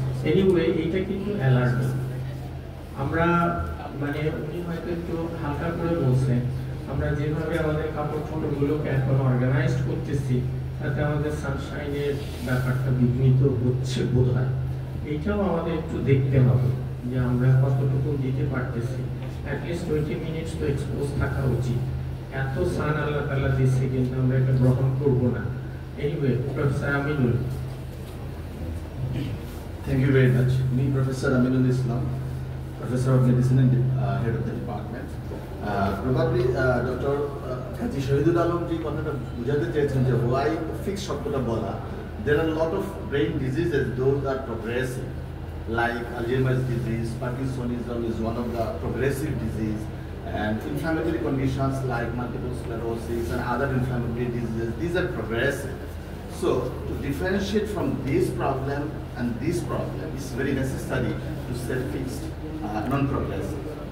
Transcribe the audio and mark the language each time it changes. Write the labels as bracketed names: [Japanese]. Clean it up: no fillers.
[Bangla] Anyway এইটা কিন্তু alarming. আমরা মানে উনি হয়তো একটু হালকা করে বলছেন, আমরা যেভাবে আমাদের কাপড় ছোটগুলোকে এখন অর্গানাইজড করতেছি তাতে আমাদের সানশাইনের ব্যাপারটা বিঘ্নিত হচ্ছে বোধ হয়। এইটাও আমাদের একটু দেখতে হবে যে আমরা কতটুকু দিতে পারতেছি। অ্যাটলিস্ট 20 মিনিটস তো এক্সপোজ থাকা উচিত। এত সান আল্লাহ তাআলা দিচ্ছে, কিন্তু আমরা এটা গ্রহণ করবো না। [English] Anyway, Professor Aminul. Thank you very much. Me, Professor Aminul Islam, Professor of Medicine and Head of the Department. Probably Dr. [Bangla] Haji Shahidul Alam ji কথাটা বুঝাতে চেয়েছেন যে [English] why fixed [Bangla] শব্দটা বলা. [English] There are a lot of brain diseases, those are progressive, like Alzheimer's disease, Parkinsonism is one of the progressive disease, and inflammatory conditions like multiple sclerosis and other inflammatory diseases, these are progressive. So to differentiate from this problem and this problem, it's very necessary to set fixed, non-progressive.